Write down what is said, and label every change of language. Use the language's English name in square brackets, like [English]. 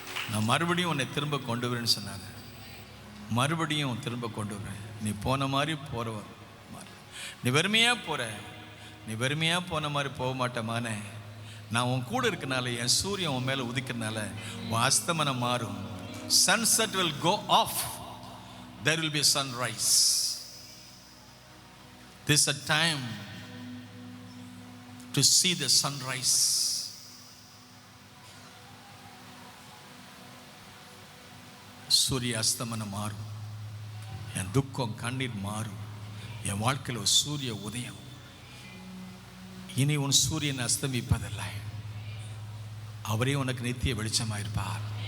[Tamil] நான் மறுபடியும் உன்னை திரும்ப கொண்டு வரேன்னு சொன்னாங்க. மறுபடியும் திரும்ப கொண்டு வரேன். நீ போன மாதிரி போற, நீ வெறுமையா போற, நீ வெறுமையா போன மாதிரி போக மாட்டேமானே. நான் உன் கூட இருக்கனால, என் சூரியன் உன் மேலே உதிக்கிறனால உன் அஸ்தமனம் மாறும், [English] sunset will go off, there will be a sunrise. This is a time to see the sunrise. [Tamil] சூரிய அஸ்தமனம் மாறும், என் துக்கம் கண்ணீர் மாறும், என் வாழ்க்கையில் ஒரு சூரிய உதயம். இனி உன் சூரியன் அஸ்தமிப்பதில்லை, அவரே உனக்கு நித்திய வெளிச்சமாயிருப்பார்.